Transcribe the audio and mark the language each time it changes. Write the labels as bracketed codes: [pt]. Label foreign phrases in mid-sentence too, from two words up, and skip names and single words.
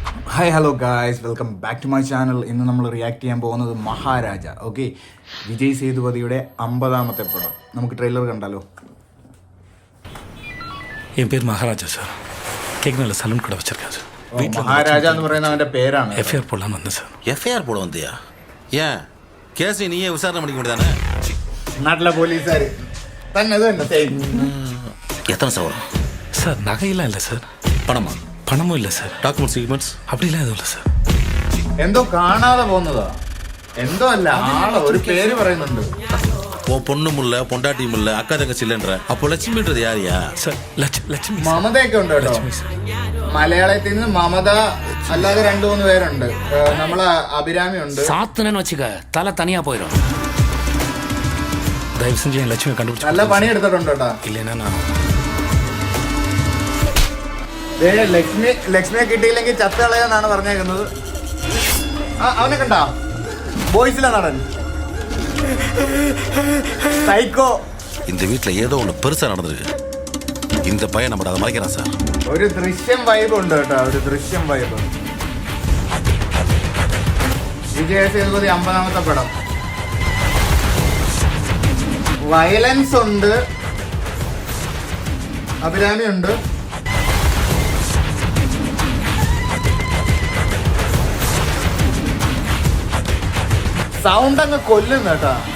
[en] Hi hello guys, welcome back to my channel. [ml] ഇന്ന് നമ്മൾ റിയാക്ട് ചെയ്യാൻ പോകുന്നത് മഹാരാജ. ഓക്കെ, വിജയ് സേതുപതിയുടെ 50ാമത്തെ പടം. നമുക്ക് ട്രെയിലർ കണ്ടാലോ? [ta] என் பேர் மகாராஜா சார். கேக்னல சலூன் கடை வச்சிருக்கேன் சார். [ml] മഹാരാജ എന്ന് പറയുന്ന അവന്റെ പേരാണ്. [ta] எஃப்ஐஆர் போடலான்னு வந்தேன் சார். எஃப்ஐஆர் போட வந்தியா? ஏன் கேஸ் நீயே விசாரணை பண்ணிக்க முடியாதானே? [ml] നാട്ടിലെ പോലീസുകാർ തന്നെ. ഇത് തന്നെ സെയിം. [ta] எத்தனை சவரம் சார் நகையெல்லாம் இல்லை சார். பணமா? பணமும் இல்லை சார். டாக்குமெண்ட்ஸ் சீக்மெண்ட்ஸ் அப்படிலாம் எதுவும் இல்லை சார். [ml] എന്തോ കാണാതെ പോകുന്നതാ. എന്തോ അല്ല, ആളെ ഒരു പേര് പറയുന്നുണ്ട്. [ta] உன் பொண்ணும் இல்ல பொண்டாட்டியும் இல்ல அக்கா தங்கச்சி இல்லைன்ற அப்போ லட்சுமின்றது யாரியா? சார் லட்சுமி சார். [ml] മമതയൊക്കെ ഉണ്ട് കേട്ടോ. [ta] லட்சுமி சார். [ml] മലയാളത്തിൽ നിന്ന് മമത അല്ലാതെ 2-3 പേരുണ്ട്. നമ്മളെ അഭിരാമി ഉണ്ട്. [ta] சாத்துனன்னு வச்சுக்க தலை தனியா போயிடும். தயவு செஞ்சு என் லட்சுமி கண்டுபிடிச்சு [ml] നല്ല പണിയെടുത്തിട്ടുണ്ട് കേട്ടോ. [ta] இல்லைன்னா நான் [ml] ലക്ഷ്മിയെ കിട്ടിയില്ലെങ്കിൽ ചത്ത കളയാന്നാണ് പറഞ്ഞേക്കുന്നത്. അവനെ കണ്ടാ? ബോയ്സിലെ നടൻ സൈക്കോ. [ta] இந்த வீட்டில் ஏதோ ஒன்று பெருசா நடந்திருக்கு. இந்த பையன் நம்ம அதை மறைக்கிறான் சார். [ml] ഒരു ദൃശ്യം വൈബ് ഉണ്ട് കേട്ടോ, ഒരു ദൃശ്യം വൈബ്. വിജയ സേതുപതി 50ാമത്തെ പടം. വയലൻസ് ഉണ്ട്, അഭിരാമി ഉണ്ട്. സൗണ്ട് അങ്ങ് കൊല്ലുന്നു കേട്ടാ.